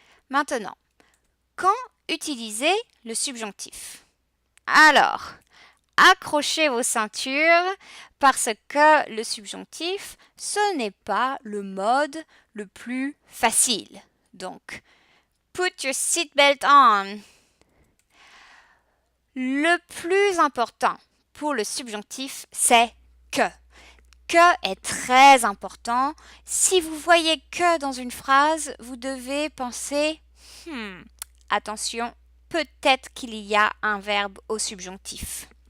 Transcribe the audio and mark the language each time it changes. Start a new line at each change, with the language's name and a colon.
French: Maintenant, quand utiliser le subjonctif? Alors, accrochez vos ceintures parce que le subjonctif, ce n'est pas le mode le plus facile.
English: Donc, put your seatbelt on.
French: Le plus important pour le subjonctif, c'est que. Que est très important. Si vous voyez que dans une phrase, vous devez penser attention, peut-être qu'il y a un verbe au subjonctif.